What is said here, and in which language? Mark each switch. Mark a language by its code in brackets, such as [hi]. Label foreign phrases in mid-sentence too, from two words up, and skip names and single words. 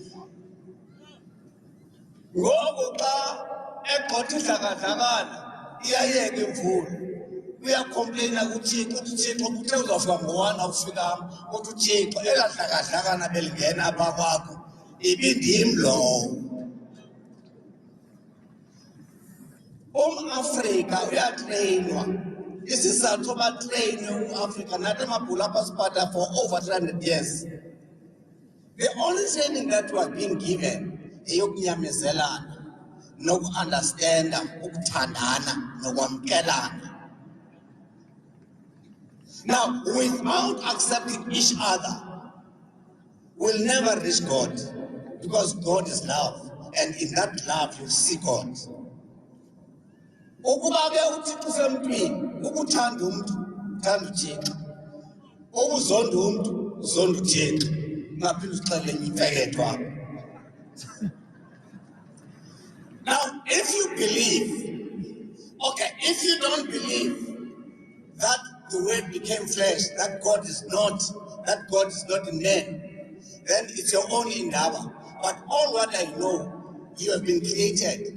[xh] Ngoku xa egxotha idlakadlakana iyayeka imvula uyakhomplayina kuThixo uthi uThixo kuthe uzawufika ngo-1 awufikanga uthi uThixo elaa dlakadlakana belingena apha kwakho ibindim lowo. Afrika uyatreyinwa. Isizathu batreyinwe Afrika nathi amabhulu apha siphatha [en] for over 300 years. The only training that we are being given [xh] eyokunyamezelana noku-understanda ukuthandana nokwamkelana. [en] Now, without accepting each other, we'll never reach God because God is love, and in that love you see God. [xh] Ukuba ke uThixo usemntwini, ukuthanda umuntu, uthanda uThixo. Ukuzonda umuntu, uzonda uThixo. Ungaphinde uxelele imfeketho apho. [en] Now, if you believe, okay, if you don't believe that the word became flesh, that God is not in man, then it's your own indaba. But all what I know, you have been created.